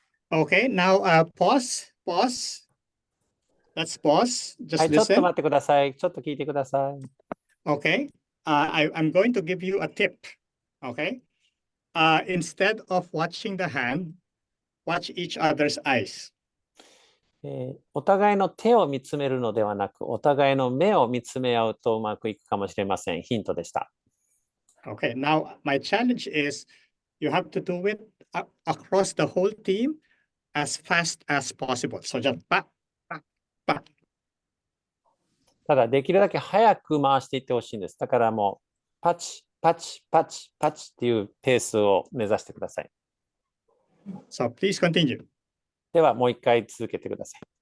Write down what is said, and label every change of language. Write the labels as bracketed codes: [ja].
[en] Okay, now pause. Let's pause. [ja] は [en] Just [ja] い、ちょっと [en] listen. [ja] 待ってください。ちょっと聞いてください。 [en] Okay, I'm going to give you a tip. Okay, instead of watching the hand, watch each other's eyes. [ja] お互いの手を見つめるのではなく、お互いの目を見つめ合うとうまくいくかもしれません。ヒントでした。 [en] Okay, now my challenge is you have to do it across the whole team as fast as possible. So just pa. [ja] ただ、できるだけ早く回していってほしいんです。だからもう、パチ、パチ、パチ、パチっていうペースを目指してください。 [en] So please continue. [ja] では、もう一回続けてください。